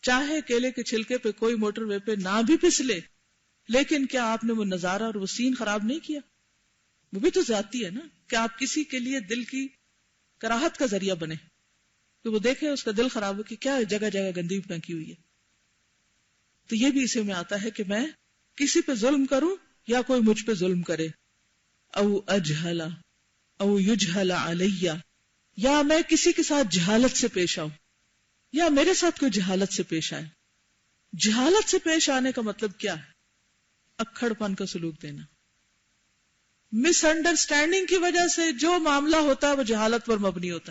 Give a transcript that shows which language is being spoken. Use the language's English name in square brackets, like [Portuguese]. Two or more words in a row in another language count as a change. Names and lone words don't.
[Urdu] چاہے کیلے کے چھلکے پہ کوئی موٹر وے پہ نہ بھی پھسلے، لیکن کیا آپ نے وہ نظارہ اور وہ سین خراب نہیں کیا؟ وہ بھی تو زیادتی ہے نا، کہ آپ کسی کے لیے دل کی کراہت کا ذریعہ بنے، تو وہ دیکھے اس کا دل خراب ہو کہ کیا جگہ جگہ گندی پھینکی ہوئی ہے. تو یہ بھی اسی میں آتا ہے کہ میں کسی پہ ظلم کروں یا کوئی مجھ پہ ظلم کرے، [Arabic] او اجہلا او یجہل علی، [Urdu] یا میں کسی کے ساتھ جہالت سے پیش آؤں یا میرے ساتھ کوئی جہالت سے پیش آئے. جہالت سے پیش آنے کا مطلب کیا ہے؟ اکھڑ پن کا سلوک دینا. مس انڈرسٹینڈنگ کی وجہ سے جو معاملہ ہوتا ہے وہ جہالت پر مبنی ہوتا ہے.